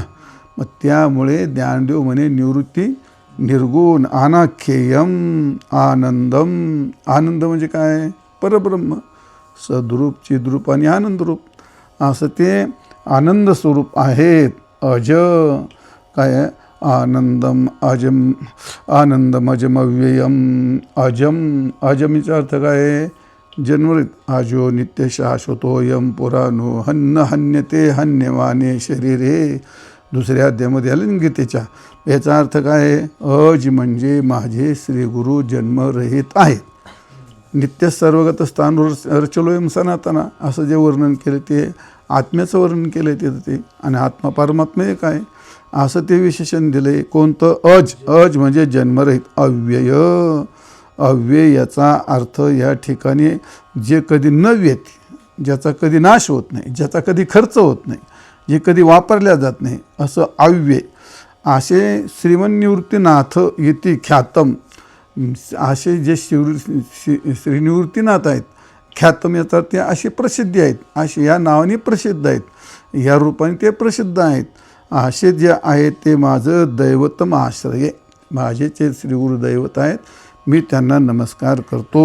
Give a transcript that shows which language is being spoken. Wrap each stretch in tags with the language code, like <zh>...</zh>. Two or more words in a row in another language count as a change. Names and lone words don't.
<mr>मग त्यामुळे ज्ञानदेव म्हणे निवृत्ती</mr> <sa>निर्गुण अनाख्येयम आनंदम.</sa> <mr>आनंद म्हणजे काय? परब्रह्म. सद्रूप, चिद्रूप आणि आनंदरूप असं ते आनंद स्वरूप आहेत. अज काय?</mr> <sa>आनंदम अजम, आनंदमजमव्ययम अजम.</sa> <mr>अजमीचा अर्थ काय? जन्मरित.</mr> <sa>आजो नित्य शाश्वतोयम पुराणो हन्न हन्यते हन्यमाने शरीरे.</sa> <mr>दुसऱ्या अध्यायामध्ये आले ना गीतेच्या. याचा अर्थ काय? अज म्हणजे माझे श्रीगुरू जन्मरहित आहेत.</mr> <sa>नित्य सर्वगत स्थान रचलोयम सनातना,</sa> <mr>असं जे वर्णन केलं ते आत्म्याचं वर्णन केलं तिथं ते. आणि आत्मा परमात्मा एक आहे असं ते विशेषण दिले. कोणतं? अज. अज म्हणजे जन्मरहित, अव्यय. अव्यय याचा अर्थ या ठिकाणी जे कधी न येते, ज्याचा कधी नाश होत नाही, ज्याचा कधी खर्च होत नाही, जे कधी वापरल्या जात नाही, असं अव्यय.</mr> <sa>असे श्रीमन्निवृत्तीनाथ इति ख्यातम.</sa> <mr>असे जे श्रीनिवृत्तीनाथ आहेत, ख्यातम याचा ते अशी प्रसिद्धी आहेत, असे या नावाने प्रसिद्ध आहेत, या रूपाने ते प्रसिद्ध आहेत. असे जे आहेत ते माझं</mr> <sa>दैवतम आश्रय,</sa> <mr>माझे जे श्रीगुरु दैवत आहेत, मी त्यांना नमस्कार करतो.</mr>